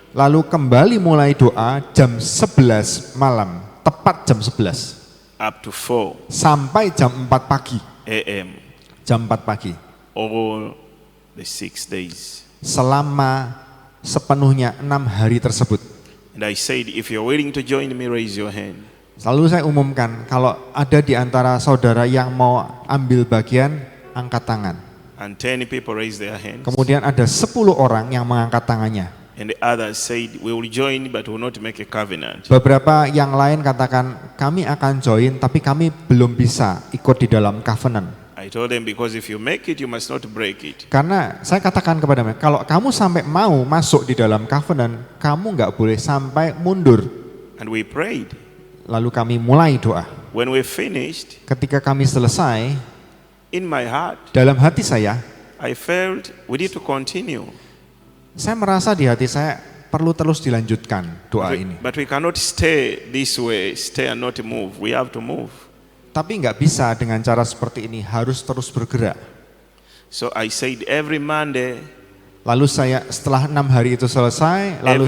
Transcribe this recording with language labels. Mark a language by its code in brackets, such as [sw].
[id] Lalu kembali mulai doa jam 11 malam, tepat jam 11. [en] Up to 4 [id] Sampai jam 4 pagi. [en] a.m. [id] Jam 4 pagi. [en] all the 6 days. [id] Selama sepenuhnya 6 hari tersebut. [en] And I said, if you're willing to join me, raise your hand. [id] Selalu saya umumkan, kalau ada di antara saudara yang mau ambil bagian, angkat tangan. [en] And 10 people raise their hands. [id] Kemudian ada 10 orang yang mengangkat tangannya. [en] And the others said, we will join but will not make a covenant. [id] Beberapa yang lain katakan, kami akan join tapi kami belum bisa ikut di dalam covenant. [en] I told them, because if you make it, you must not break it. [id] Karena saya katakan kepada mereka, kalau kamu sampai mau masuk di dalam covenant, kamu nggak boleh sampai mundur. [en] And we prayed. [id] Lalu kami mulai doa. [en] When we finished, [id] Ketika kami selesai, [en] in my heart, [id] dalam hati saya [en] felt we need to continue. [id] saya merasa di hati saya perlu terus dilanjutkan doa ini. [en] But we cannot stay this way, stay and not move. We have to move. [id] Tapi nggak bisa dengan cara seperti ini, harus terus bergerak. [en] So I said every Monday, [id] Lalu saya setelah 6 hari itu selesai, lalu